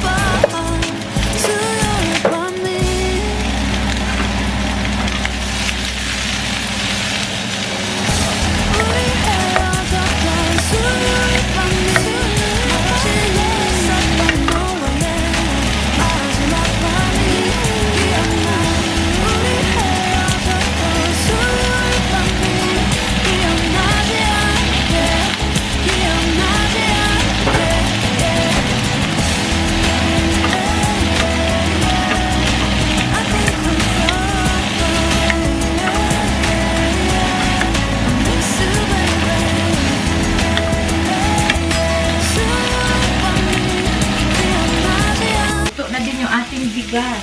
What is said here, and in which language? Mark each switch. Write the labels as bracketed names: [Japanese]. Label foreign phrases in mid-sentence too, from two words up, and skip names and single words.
[Korean] 수요일 밤이 우리 헤어졌던 수요일 밤이 마치 있었던 너와의 마지막 밤이 기억나. 우리 헤어졌던 수요일 밤이 기억나지 않게 기억나지 않게 [English] I can control. Miss you, baby. [Korean] 수요일 밤이 기억나지 않게 [Filipino] Ito na din yung ating bigas.